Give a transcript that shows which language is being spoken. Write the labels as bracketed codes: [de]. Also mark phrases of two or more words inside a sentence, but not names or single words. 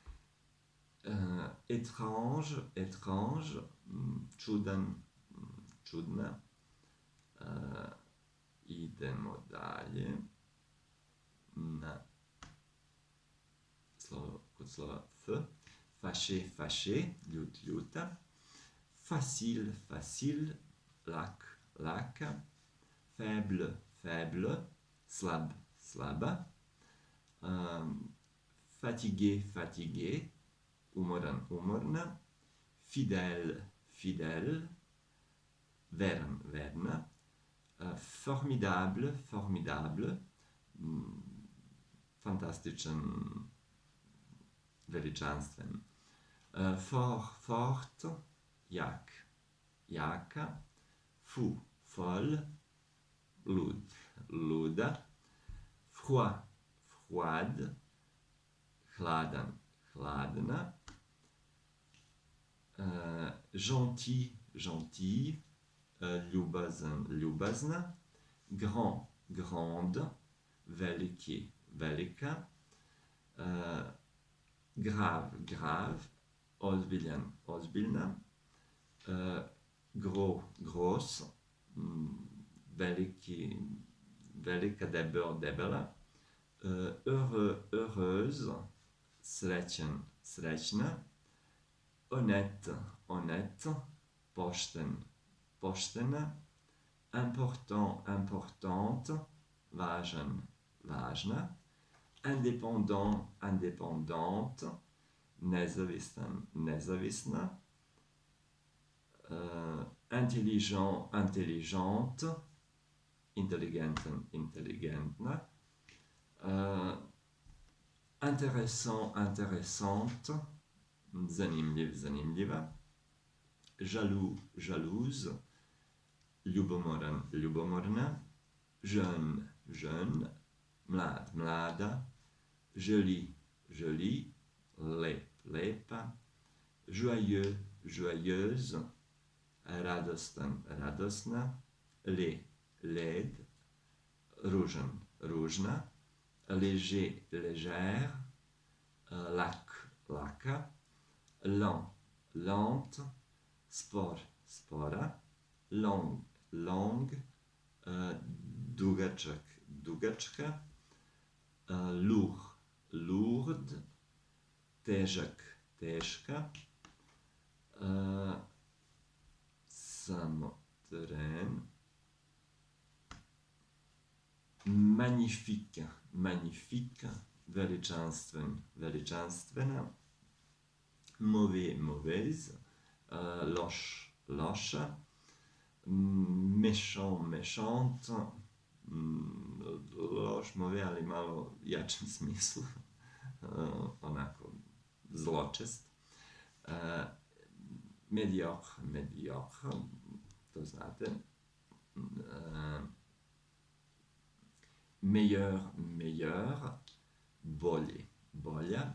[fr] Étrange, étrange, [sr] čudan, čudna. Idemo dalje na slovo, kod slova F. [fr] Fâché, fâché, [sr] ljut, ljuta. [fr] Facile, facile, [sr] lak, laka. [fr] Faible, faible, [sr] slab, slaba. [fr] Fatigué, fatigué, [sr] umoran, umorna. [fr] Fidèle, fidèle, [sr] vern, verna. [fr] Formidable, formidable, [sr] fantastičan, veličanstven. [fr] Fort, fort, [sr] jak, jaka. [fr] Fou, folle, [sr] lud, luda. [fr] Froid, froide, [sr] hladan, hladna. [fr] Gentil, gentil, [sr] ljubazan, ljubazna. [fr] Grand, grande, [sr] veliki, velika. [fr] Grave, grave, [sr] ozbiljan, ozbiljna. [fr] Gros, gros, [sr] veliki, velika, debel, debela. [fr] Heureux, heureuse, [sr] srećan, srećna. [fr] Honnête, honnête, [sr] pošten, poštena. [fr] Important, importante, [sr] važan, važna. [fr] Indépendant, indépendante, [sr] nezavisan, nezavisna. [fr] Intelligent, intelligente, [sr] inteligentan, intelligentna. [fr] Intéressant, intéressante, [sr] zanimljiv, zanimljiva. [fr] Jaloux, jalouse, [sr] ljubomoran, ljubomorna. [fr] Jeune, jeune, [sr] mlad, mlada. [fr] Joli, joli, [sr] lep, lepa. [fr] Joyeux, joyeuse, [sr] radostan, radosna. [fr] Laid, led, [sr] ružan, ružna. [fr] Léger, légère. [sr] Lac, laka. [fr] Lent, lente. [sr] Spor, spora. [fr] Long, long. [sr] Dugačak, dugačka. [fr] Lourd, lourde. [sr] Težak, teška. Samo tren. [fr] Magnifique, magnifique, [sr] veličanstven, veličanstvena. [fr] Mauvais, mauvaise, [sr] loš, loša. [fr] Méchant, méchante, loš, mauvais, [sr] ali malo jačem smislu, onako zločest. Mediocre, to znate. Meilleur, bolji, bolja.